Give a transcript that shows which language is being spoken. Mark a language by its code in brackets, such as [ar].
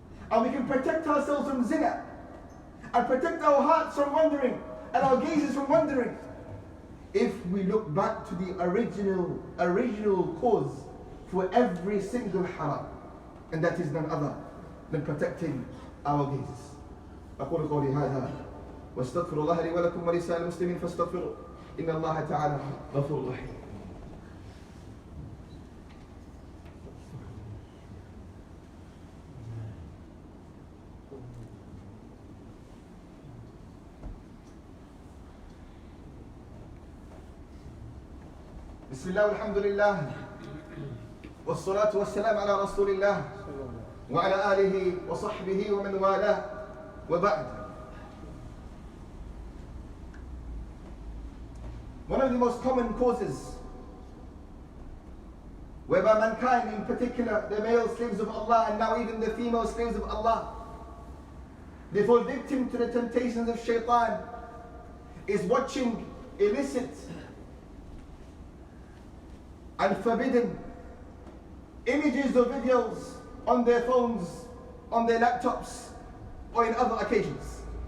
[en] And we can protect ourselves from zina, and protect our hearts from wandering, and our gazes from wandering, if we look back to the original cause for every single haram, and that is none other than protecting our gazes. [ar] أقول قولي هذا واستغفر الله لي ولكم ولسائر المسلمين فاستغفروا إن الله تعالى غفور رحيم. بسم الله والحمد لله والصلاة والسلام على رسول الله وعلى آله وصحبه ومن والاه وبعد. [en] One of the most common causes whereby mankind, in particular the male slaves of Allah and now even the female slaves of Allah, they fall victim to the temptations of shaitan, is watching illicit and forbidden images or videos on their phones, on their laptops, or in other occasions.